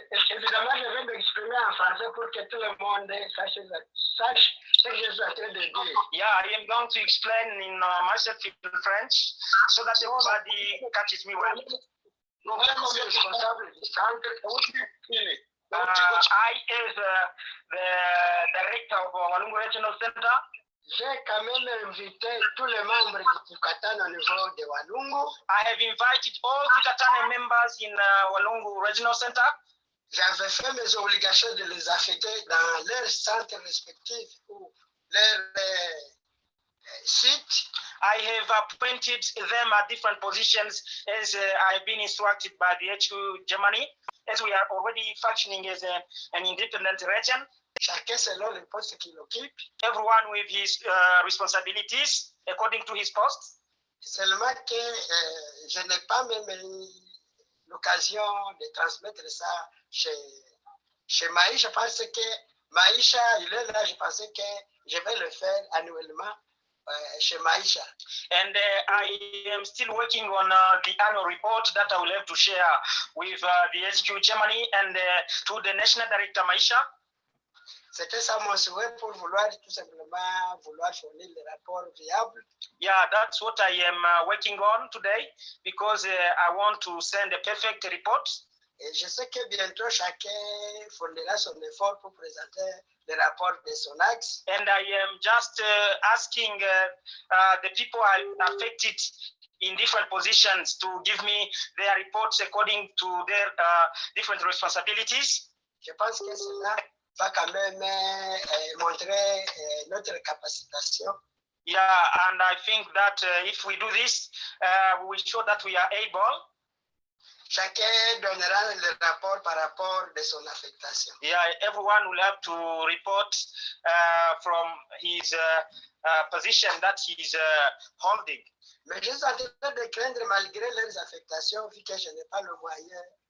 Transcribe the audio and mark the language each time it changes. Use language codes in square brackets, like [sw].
[fr] Évidemment, je vais m'exprimer en français pour que tout le monde sache ce que je suis en train de dire. [en] Yeah, I am going to explain in myself in French so that everybody catches me well. [fr] Comme responsable du centre, [en] I, as the director of Walungu Regional Center, [fr] j'ai quand même invité tous les membres du Twikatane au niveau de Walungu. [en] I have invited all Twikatane members in Walungu Regional Center. [fr] J'avais fait mes obligations de les affecter dans leurs centres respectifs ou leurs sites. [en] I have appointed them at different positions as I have been instructed by the HQ Germany, as we are already functioning as an independent region. [fr] Chacun selon le poste qu'il occupe. [en] Everyone with his responsibilities according to his post. [fr] Seulement que je n'ai pas même eu l'occasion de transmettre ça chez Maïcha parce que Maïcha, il est là, je pensais que je vais le faire annuellement chez Maïcha. [en] And I am still working on the annual report that I will have to share with the HQ Germany and to the National Director Maïcha. [fr] C'était ça mon souhait pour vouloir tout simplement fournir les rapports viables. [en] Yeah, that's what I am working on today because I want to send a perfect report. [fr] Et je sais que bientôt chacun fournira son effort pour présenter le rapport de son axe. [en] And I am just asking the people affected in different positions to give me their reports according to their different responsibilities. [fr] Je pense que cela va quand même montrer notre capacitation. [en] Yeah, and I think that if we do this, we will show that we are able. [fr] Chacun donnera le rapport par rapport de son affectation. [en] Yeah, everyone will have to report from his position that he's holding. [fr] Mais je suis en train de craindre malgré leurs affectations vu que je n'ai pas le moyen.